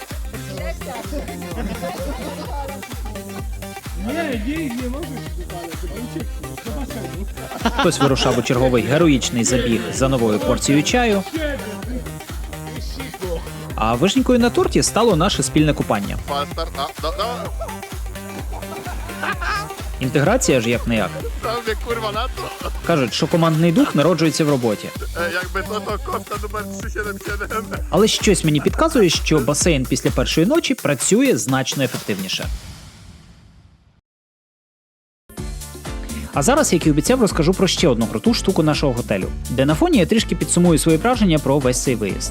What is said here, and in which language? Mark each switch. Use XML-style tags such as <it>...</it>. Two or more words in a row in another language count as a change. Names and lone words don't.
<uk>Хтось вирушав у черговий героїчний забіг за новою порцією чаю. А вишенькою на торті стало наше спільне купання.</uk> <en>Faster.</en> <uk>Інтеграція ж як не як.</uk> <pl>Tam mnie kurwa na to.</pl> <uk>Кажуть, що командний дух народжується в роботі.</uk> <pl>Jakby to kostka numer 377.</pl> <uk>Але щось мені підказує, що басейн після першої ночі працює значно ефективніше. А зараз, як і обіцяв, розкажу про ще одну круту штуку нашого готелю, де на фоні я трішки підсумую свої враження про весь цей виїзд.</uk>